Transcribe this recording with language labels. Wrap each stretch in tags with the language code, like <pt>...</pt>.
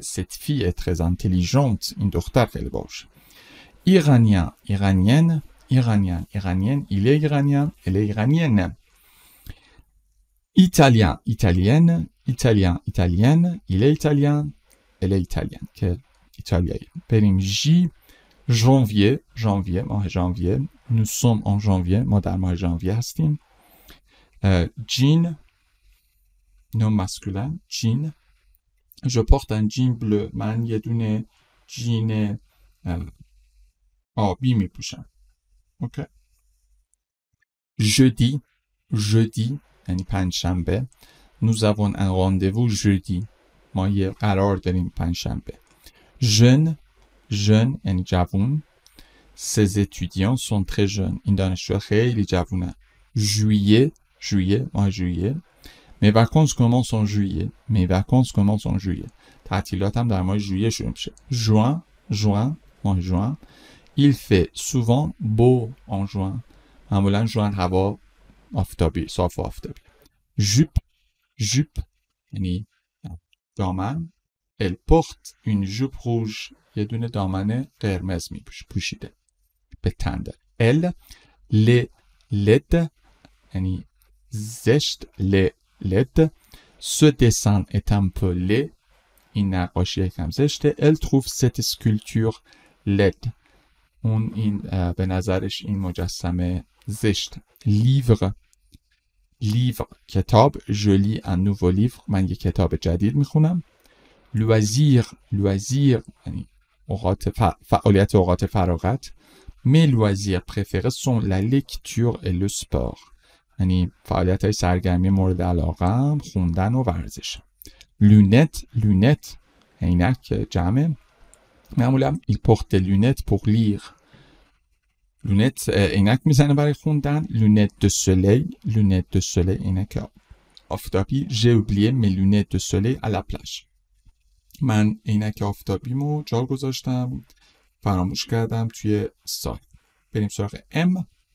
<fr>cette fille est très intelligente</fr> <fa>این دختر خیلی باهوشه.</fa> <fr>iranien iranienne iranien iranienne il est iranien elle est iranienne. italien italienne italien italienne il est italien elle est italienne</fr> <fa>که ایتالیایی. بریم ژ. janvier janvier ماه ژانویه.</fa> <fr>nous sommes en janvier</fr> <fa>ما در ماه ژانویه هستیم.</fa> <fr>jean nom masculin jean. je porte un jean bleu</fr> <fa>من یه دونه جین آبی میپوشم. اوکی.</fa> <fr>jeudi jeudi یعنی پنجشنبه. nous avons un rendez-vous jeudi</fr> <fa>ما یه قرار داریم پنجشنبه.</fa> <fr>jeune jeune یعنی جوون. ces étudiants sont très jeunes</fr> <fa>این دانشجو خیلی جوونن.</fa> <fr>juillet juillet ماه juillet. mes vacances commencent en juillet mes vacances commencent en juillet</fr> <fa>تعطیلاتم در ماه ژوئیه شروع میشه.</fa> <fr>juin juin ماه juin. il fait souvent beau en juin</fr> <fa>معمولا جوان هوا آفتابی صاف و آفتابی.</fa> <fr>jupe jupe یعنی دامن. elle porte une jupe rouge</fr> <fa>یه دونه دامن قرمز پوشیده به تن داره.</fa> <fr>elle les LED یعنی زشت LED. ce dessin est un peu laid</fr> <fa>این نقاشی یکم زشته.</fa> <fr>elle trouve cette sculpture laid</fr> <fa>اون این به نظرش این مجسمه زشت.</fa> <fr>livre livre کتاب. je lis un nouveau livre</fr> <fa>من یک کتاب جدید میخونم. loisir یعنی فعالیت اوقات فراغت.</fa> <fr>mes loisirs préférés sont la lecture et le sport.</fr> <fa>یعنی فعالیت های سرگرمی مورد علاقم خوندن و ورزش. lunettes عینک جمع.</fa> <fr>معمولا il porte des lunettes pour lire.</fr> <fa>lunettes عینک میزنه برای خوندن.</fa> <fr>lunettes de soleil عینک آفتابی. j'ai oublié mes lunettes de soleil à la plage.</fr> <fa>من عینک آفتابیمو جا گذاشتم، فراموش کردم توی ساحل. بریم سراغ ام.</fa>